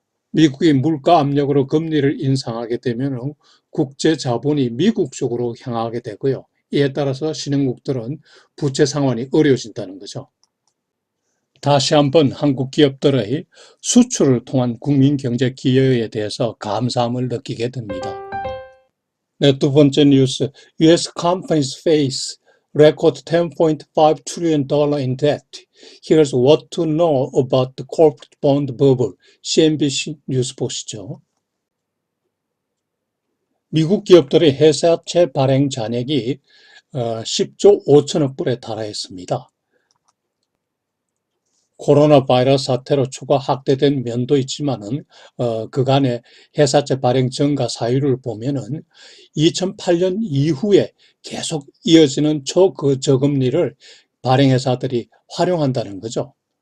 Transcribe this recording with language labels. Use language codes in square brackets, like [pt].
[ko] 미국이 물가 압력으로 금리를 인상하게 되면 국제 자본이 미국 쪽으로 향하게 되고요. 이에 따라서 신흥국들은 부채 상환이 어려워진다는 거죠. 다시 한번 한국 기업들의 수출을 통한 국민경제 기여에 대해서 감사함을 느끼게 됩니다. 네, 두 번째 뉴스, [en] US companies face record $10.5 trillion in debt. Here's what to know about the corporate bond bubble. [ko] CNBC 뉴스 보시죠. 미국 기업들의 회사채 발행 잔액이 10조 5천억 불에 달하였습니다. 코로나 바이러스 사태로 추가 확대된 면도 있지만은 그간의 회사채 발행 증가 사유를 보면은 2008년 이후에 계속 이어지는 초저금리를 발행회사들이 활용한다는 거죠.